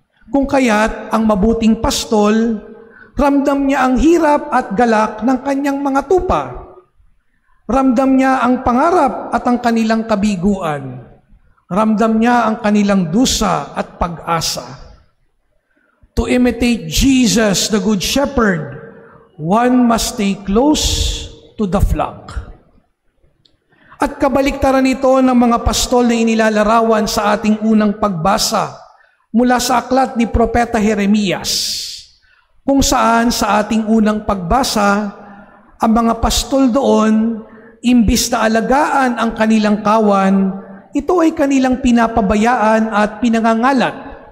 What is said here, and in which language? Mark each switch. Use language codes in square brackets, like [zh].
[tl] Kung kaya't ang mabuting pastol, ramdam niya ang hirap at galak ng kanyang mga tupa. Ramdam niya ang pangarap at ang kanilang kabiguan. Ramdam niya ang kanilang dusa at pag-asa. [en] To imitate Jesus, the Good Shepherd, one must stay close to the flock. [tl] At kabaliktaran ito ng mga pastol na inilalarawan sa ating unang pagbasa mula sa aklat ni Propeta Jeremias, kung saan sa ating unang pagbasa, ang mga pastol doon, imbis na alagaan ang kanilang kawan, ito ay kanilang pinapabayaan at pinangangalat.